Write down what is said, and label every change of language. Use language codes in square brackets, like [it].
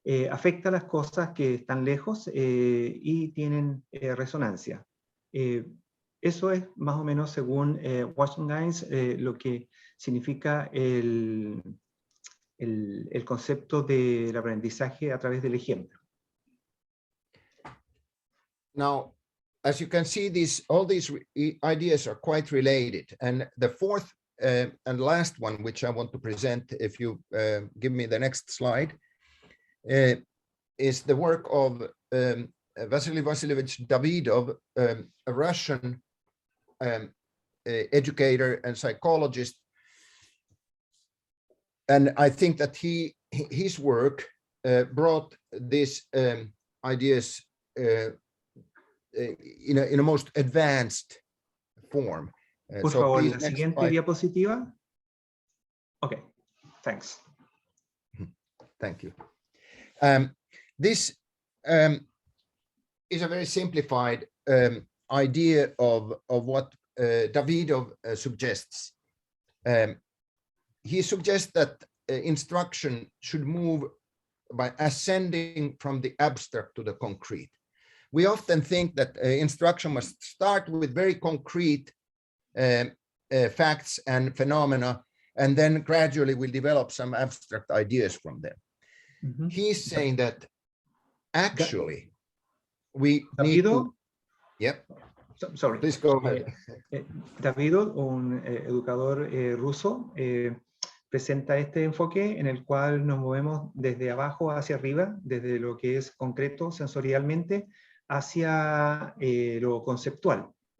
[es] Afecta a las cosas que están lejos y tienen resonancia. Eso es más o menos, según Washington, lo que significa el concepto del aprendizaje a través del ejemplo. [en] Now, as you can see, all these ideas are quite related. And the fourth and last one, which I want to present, if you give me the next slide, is the work of Vasily Vasilyevich Davidov, a Russian educator and psychologist. And I think that his work brought these ideas in a most advanced form. [es] Por favor, la siguiente diapositiva. [en] Okay, thanks. Thank you. This is a very simplified idea of what Davidov suggests. He suggests that instruction should move by ascending from the abstract to the concrete. We often think that instruction must start with very concrete facts and phenomena, and then gradually we'll develop some abstract ideas from them. Mm-hmm. He's saying that actually we need to... Yep. Sorry. Please go ahead. [es] Davidov, un educador ruso, presenta este enfoque en el cual nos movemos desde abajo hacia arriba, desde lo que es concreto sensorialmente, hacia lo conceptual.